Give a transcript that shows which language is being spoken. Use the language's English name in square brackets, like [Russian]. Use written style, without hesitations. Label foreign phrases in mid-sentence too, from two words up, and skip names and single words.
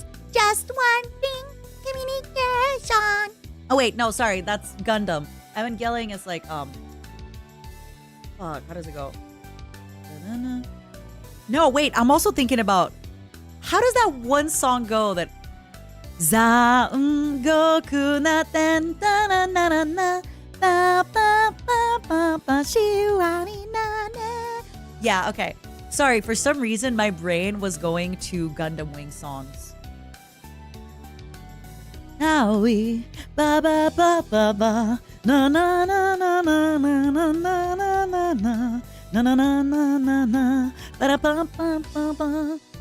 [English] Just one thing, communication. Oh wait, no, sorry, that's Gundam. Evangelion is like, fuck, how does it go? Da-da-da. No, wait, I'm also thinking about, how does that one song go that Zangoku na ten ta na na na na ba ba ba ba ba shiwa ni na na. Yeah, okay. Sorry, for some reason my brain was going to Gundam Wing songs. Now we ba ba ba ba ba na na na na na na na na na na na na na na na na ba da ba ba ba ba.